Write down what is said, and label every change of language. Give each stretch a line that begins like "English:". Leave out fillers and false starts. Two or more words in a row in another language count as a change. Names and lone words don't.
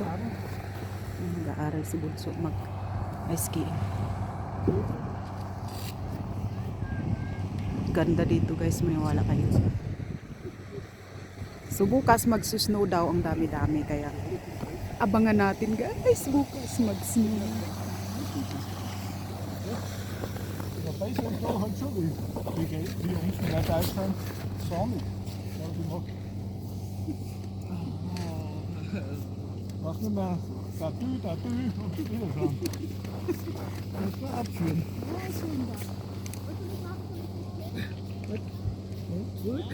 Filipino: Nag-aaral si Bunso mag-skiing. Ganda dito guys, maniwala kayo. So bukas mag-snow daw, ang dami-dami, kaya abangan natin guys, bukas mag-snow.
German: Mach nur mal da und wieder dran. Das war abführen. Und zurück.